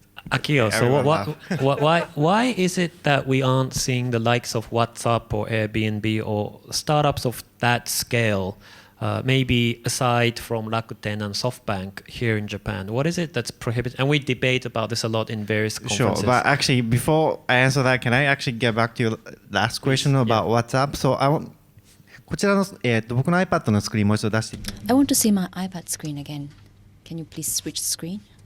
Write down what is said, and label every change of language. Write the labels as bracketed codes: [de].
[en] Akio, so why is it that we aren't seeing the likes of WhatsApp or Airbnb or startups of that scale, maybe aside from Rakuten and SoftBank here in Japan? What is it that's prohibited? And we debate about this a lot in various conferences. Sure, but actually, before I answer that, can I actually get back to your last question about WhatsApp? So I want, [ja] こちらの、僕の iPad のスクリーンもう一度出して。 [en] I want to see my iPad screen again. Can you please switch screen?